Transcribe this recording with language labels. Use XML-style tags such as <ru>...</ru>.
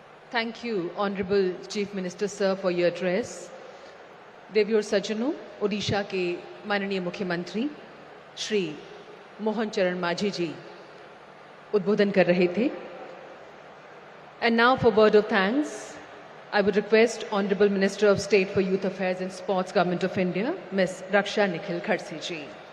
<en>Thank you, Honorable Chief Minister Sir, for your address.</en> <hi>देवियों और सज्जनों, ओडिशा के माननीय मुख्यमंत्री श्री मोहन चरण माझी जी उद्बोधन कर रहे थे।</hi> <en>And now for word of thanks, I would request Honorable Minister of State for Youth Affairs and Sports, Government of India, Ms. Raksha Nikhil Kharsi ji.</en>